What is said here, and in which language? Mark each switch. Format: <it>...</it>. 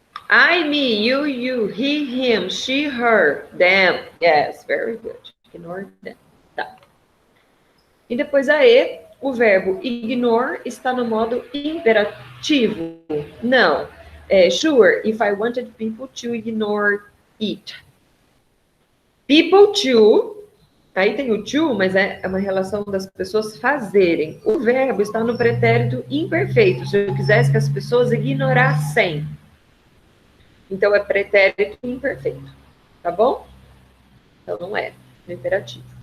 <en>I, me, you, he, him, she, her, them. Yes, very good. Ignore them.</en> <pt>Tá. E depois a E, o verbo ignore está no modo imperativo. Não. É,</pt> <en>sure, if I wanted people to ignore it.</en> <pt>People to, aí tem o to, mas é uma relação das pessoas fazerem. O verbo está no pretérito imperfeito. Se eu quisesse que as pessoas ignorassem. Então, é pretérito imperfeito. Tá bom? Então, não é no imperativo.</pt>